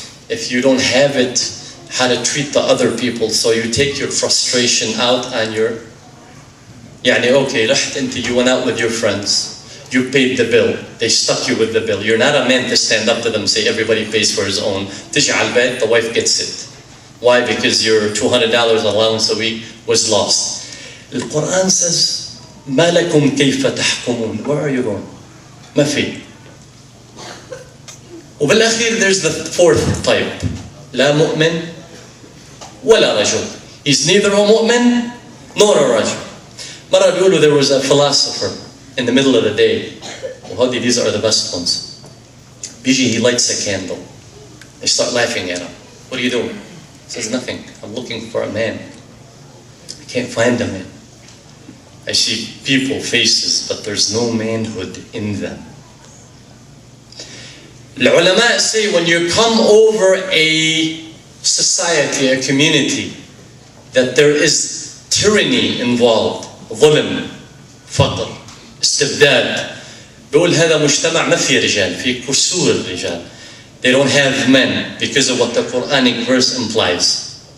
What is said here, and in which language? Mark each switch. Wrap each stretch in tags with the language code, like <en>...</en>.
<en>If you don't have it, how to treat the other people, so you take your frustration out on your, okay, you went out with your friends. You paid the bill. They stuck you with the bill. You're not a man to stand up to them and say everybody pays for his own. The wife gets it. Why? Because your $200 allowance a week was lost. The Quran says,</en> <ar>مَا لَكُمْ كَيْفَ تَحْكُمُونَ.</ar> <en>Where are you going?</en> <ar>ما في. وبالأخير,</ar> <en>there's the fourth type.</en> <ar>لا مؤمن ولا رجل.</ar> <en>He's neither a mu'min nor a rajul.</en> <ar>مرة بيقولوا</ar> <en>there was a philosopher in the middle of the day. These are the best ones. He lights a candle. They start laughing at him. What are you doing? He says, nothing. I'm looking for a man. I can't find a man. I see people, faces, but there's no manhood in them. The ulama say when you come over a society, a community, that there is tyranny involved,</en> <ar>ظلم, فقر, استبداد. بيقول هذا مجتمع ما فيه رجال، فيه كسور الرجال.</ar> <en>They don't have men because of what the Quranic verse implies.</en>